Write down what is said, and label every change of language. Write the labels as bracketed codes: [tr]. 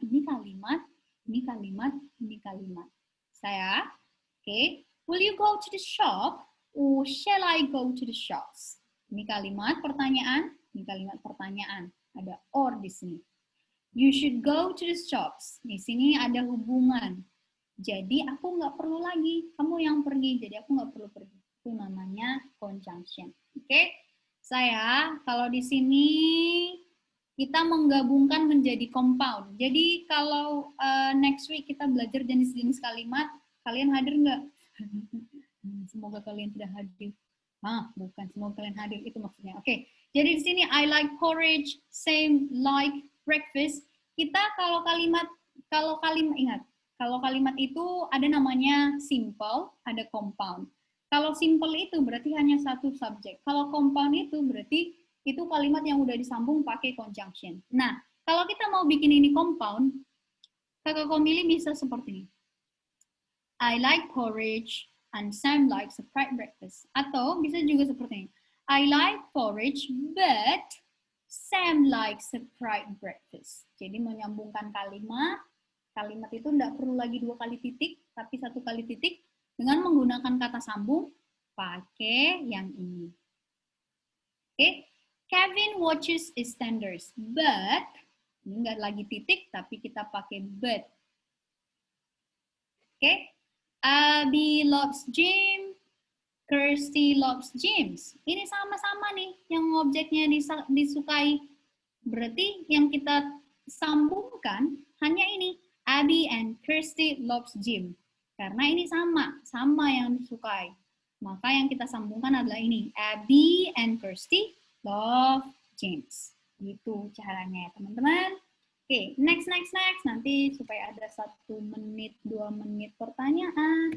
[id] Ini kalimat, ini kalimat, ini kalimat. Saya, oke. [en] Will you go to the shop or shall I go to the shops? [id] Ini kalimat pertanyaan, ini kalimat pertanyaan. Ada or di sini. [en] You should go to the shops. [id] Di sini ada hubungan. Jadi aku nggak perlu lagi, kamu yang pergi. Jadi aku nggak perlu pergi. Itu namanya conjunction. Oke, saya kalau di sini kita menggabungkan menjadi compound. Jadi kalau next week kita belajar jenis-jenis kalimat, kalian hadir nggak? Semoga kalian tidak hadir. Bukan, semoga kalian hadir, itu maksudnya. Oke, jadi di sini [en] I like porridge, same like breakfast. [id] Kita kalau kalimat ingat, kalau kalimat itu ada namanya simple, ada compound. Kalau simple itu berarti hanya satu subjek. Kalau compound itu berarti itu kalimat yang udah disambung pakai conjunction. Nah, kalau kita mau bikin ini compound, kakak Komili bisa seperti ini. [en] I like porridge and Sam likes a fried breakfast. [id] Atau bisa juga seperti ini. [en] I like porridge but Sam likes a fried breakfast. [id] Jadi menyambungkan kalimat. Kalimat itu tidak perlu lagi 2 kali titik, tapi 1 kali titik dengan menggunakan kata sambung pakai yang ini. Oke, [en] Kevin watches EastEnders, but [id] ini nggak lagi titik, tapi kita pakai but. [en] Oke, Abby loves gym, Kirsty loves gyms. [id] Ini sama-sama nih yang objeknya disukai. Berarti yang kita sambungkan hanya ini. [en] Abby and Kirsty loves gym. [id] Karena ini sama yang disukai. Maka yang kita sambungkan adalah ini. [en] Abby and Kirsty love gyms. [id] Gitu caranya, teman-teman. Oke, next. Nanti supaya ada 1 menit, 2 menit pertanyaan.